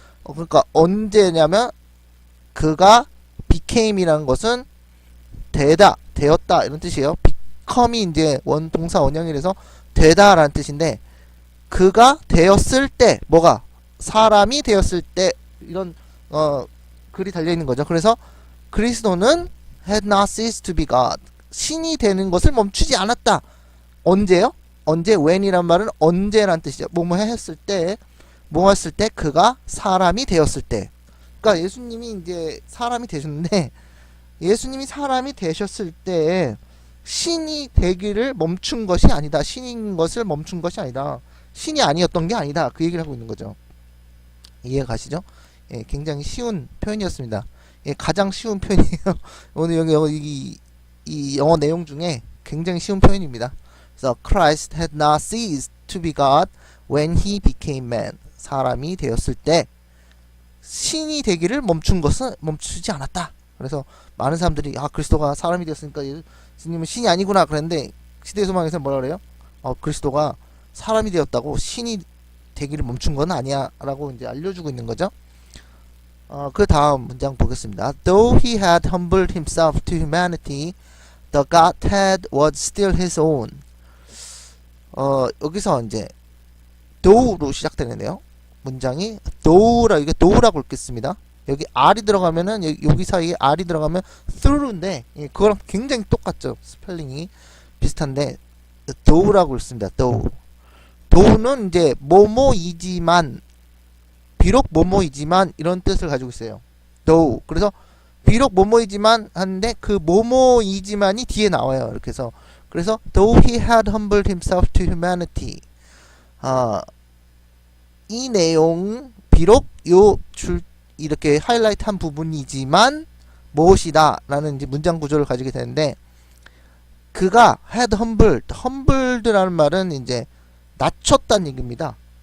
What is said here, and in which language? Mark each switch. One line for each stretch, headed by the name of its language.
Korean: 그러니까 언제냐면 그가 became이라는 것은 되었다 이런 뜻이에요. become이 이제 동사 원형이라서 되다라는 뜻인데 그가 되었을 때 뭐가 사람이 되었을 때 이런 글이 달려 있는 거죠. 그래서 그리스도는
English: had not ceased to be God.
Korean: 신이 되는 것을 멈추지 않았다. 언제요? 언제? when이란 말은 언제란 뜻이죠. 뭐뭐 했을 때, 뭐 했을 때 그가 사람이 되었을 때. 그러니까 예수님이 이제 사람이 되셨는데 예수님이 사람이 되셨을 때 신이 되기를 멈춘 것이 아니다. 신인 것을 멈춘 것이 아니다. 신이 아니었던 게 아니다. 그 얘기를 하고 있는 거죠. 이해 가시죠? 굉장히 쉬운 표현이었습니다. 가장 쉬운 표현이에요. 오늘 여기 이 영어 내용 중에 굉장히 쉬운 표현입니다. 그래서
English: Christ had not ceased to be God when he became man.
Korean: 사람이 되었을 때 신이 되기를 멈춘 것은 멈추지 않았다. 그래서 많은 사람들이 그리스도가 사람이 되었으니까 예수님은 신이 아니구나 그랬는데 시대의 소망에서는 뭐라 그래요? 그리스도가 사람이 되었다고 신이 되기를 멈춘 건 아니야 라고 이제 알려주고 있는 거죠. 그 다음 문장 보겠습니다.
English: Though he had humbled himself to humanity, the Godhead was still his own.
Korean: 여기서 이제 though로 시작되는데요. 문장이 though라고 읽겠습니다. 여기 r이 들어가면은 여기 사이에 r이 들어가면 through인데 그거랑 굉장히 똑같죠. 스펠링이 비슷한데 though라고 읽습니다. though는 이제 뭐뭐이지만 비록 뭐뭐이지만 이런 뜻을 가지고 있어요.
English: though.
Korean: 그래서 비록 뭐뭐이지만 하는데 그 뭐뭐이지만이 뒤에 나와요. 이렇게 해서 그래서
English: though he had humbled himself to humanity.
Korean: 이 내용 비록 이렇게 하이라이트한 부분이지만 무엇이다 라는 이제 문장 구조를 가지게 되는데 그가 had humbled라는 말은 이제 낮췄다는 얘기입니다.